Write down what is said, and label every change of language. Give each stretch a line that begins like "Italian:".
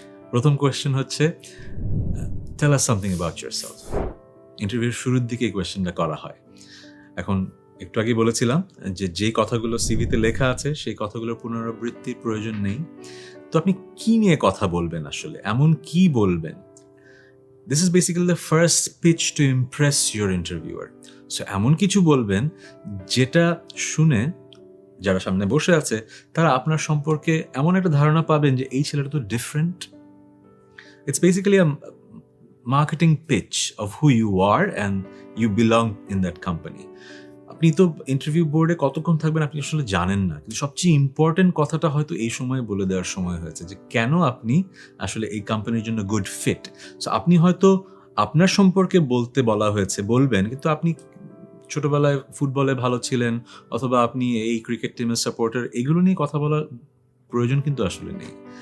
Bangla: প্রথম কোয়েশ্চেন হচ্ছে,
English: Tell us something about yourself.
Bangla: ইন্টারভিউর শুরুর দিকে এই কোয়েশ্চেনটা করা হয়। এখন একটু আগেই বলেছিলাম যে যেই কথাগুলো সিভিতে লেখা আছে সেই কথাগুলোর পুনরাবৃত্তির প্রয়োজন নেই। তো আপনি কি নিয়ে কথা বলবেন আসলে? এমন কি বলবেন?
English: This is basically the first pitch to impress your interviewer.
Bangla: So এমন কিছু বলবেন যেটা শুনে যারা সামনে বসে আছে তারা আপনার সম্পর্কে এমন একটা ধারণা পাবেন যে এই ছেলেটা তো different.
English: It's basically a marketing pitch of who you are and you belong in that company.
Bangla: আপনি তো ইন্টারভিউ বোর্ডে কতক্ষণ থাকবেন আপনি আসলে জানেন না, কিন্তু সবচেয়ে ইম্পর্টেন্ট কথাটা হয়তো এই সময় বলে দেওয়ার সময় হয়েছে যে কেন আপনি আসলে এই কোম্পানির জন্য গুড ফিট। সো আপনি হয়তো আপনার সম্পর্কে বলতে বলা হয়েছে বলবেন, কিন্তু আপনি ছোটবেলায় ফুটবলে ভালো ছিলেন অথবা আপনি এই ক্রিকেট টিমের সাপোর্টার, এগুলো নিয়ে কথা বলার প্রয়োজন কিন্তু আসলে নেই।